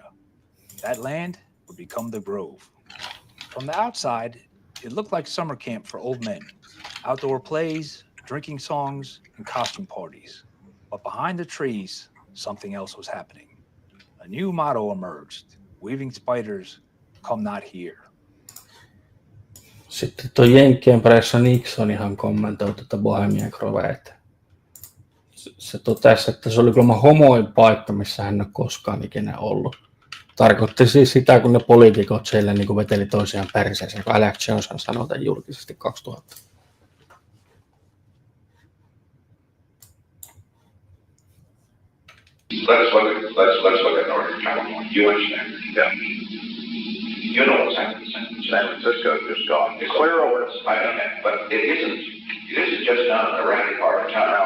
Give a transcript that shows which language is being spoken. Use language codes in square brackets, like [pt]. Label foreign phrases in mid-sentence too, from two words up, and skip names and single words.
[en] That land would become the Grove. From the outside, it looked like summer camp for old men. Outdoor plays, drinking songs, and costume parties. But behind the trees, something else was happening. A new motto emerged, weaving spiders, come not here. [fi] Sitten tuo Jenkkien pressa Nixonihan kommentoi tätä Bohemian Grovea. Se totesi, että se oli kuulemma homoin paikka, missä hän ei ole koskaan ikinä ollut. Tarkoitti siis sitä, kun ne poliitikot siellä niin veteli toisiaan perseeseen, kun Alex Johnson sanoi tämän julkisesti 2000. [en] Let's look at Northern California. You understand? Yeah. You know what San Francisco just gone. It's clear over. I know that, but it isn't just down in the ratty part of town.